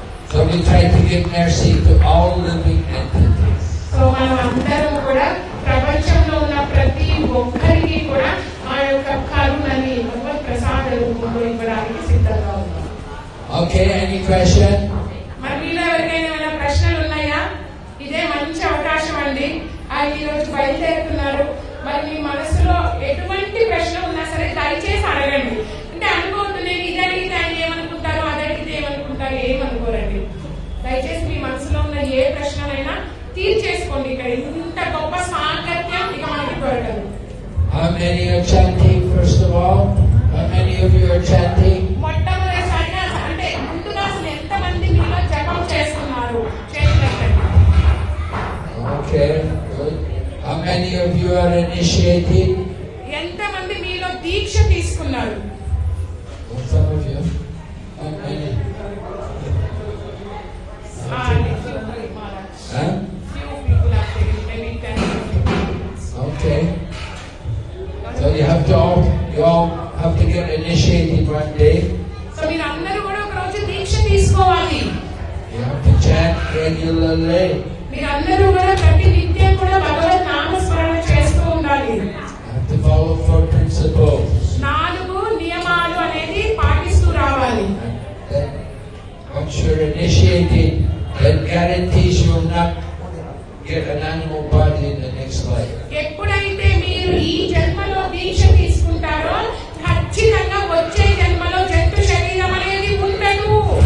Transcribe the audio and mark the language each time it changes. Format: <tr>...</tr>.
<en>So we try to give mercy to all living entities.</en> <te>So మనం అందరం కూడా ప్రపంచంలో ఉన్న ప్రతి ఒక్కరికి కూడా ఆ యొక్క కరుణని భగవత్ ప్రసాద రూపంలో ఇవ్వడానికి సిద్ధంగా ఉన్నాం.</te> <en>Okay, any question?</en> <te>మరి మీలో ఎవరికైనా ఏమైనా ప్రశ్నలు ఉన్నాయా? ఇదే మంచి అవకాశం అండి. ఆయన ఈరోజు బయలుదేరుతున్నారు. మరి మీ మనసులో ఎటువంటి ప్రశ్న ఉన్నా సరే దయచేసి అడగండి. అంటే అనుకోవద్దు నేను ఇది అడిగితే ఆయన ఏమనుకుంటారు, అది అడిగితే ఏమనుకుంటారు, ఏమనుకోరండి. దయచేసి మీ మనసులో ఉన్న ఏ ప్రశ్నలైనా తీర్చేసుకోండి. ఇక్కడ ఇంత గొప్ప సాంగత్యం ఇక మనకి దొరకదు.</te> <en>How many are chanting first of all? How many of you are chanting?</en> <te>మొట్టమొదటిసారిగా అంటే ముందుగా అసలు ఎంతమంది మీలో జపం చేస్తున్నారు చేతులెత్తండి.</te> <en>Okay, good. How many of you are initiating?</en> <te>ఎంతమంది మీలో దీక్ష తీసుకున్నారు?</te> <en>Well, some of you. How many? Huh? Few people are taking maybe 10. Okay. So you all have to get initiated one day.</en> <te>So మీరు అందరూ కూడా ఒక రోజు దీక్ష తీసుకోవాలి.</te> <en>You have to chant regularly.</en> <te>మీరు అందరూ కూడా ప్రతి నిత్యం కూడా భగవత్ నామస్మరణ చేస్తూ ఉండాలి.</te> <en>You have to follow 4 principles.</en> <te>4 నియమాలు అనేది పాటిస్తూ రావాలి.</te> <en>Then, once you're initiated, that guarantees you will not get an an animal body in the next life.</en> <te>ఎప్పుడైతే మీరు ఈ జన్మలో దీక్ష తీసుకుంటారో ఖచ్చితంగా వచ్చే జన్మలో జంతు శరీరం అనేది ఉండదు.</te>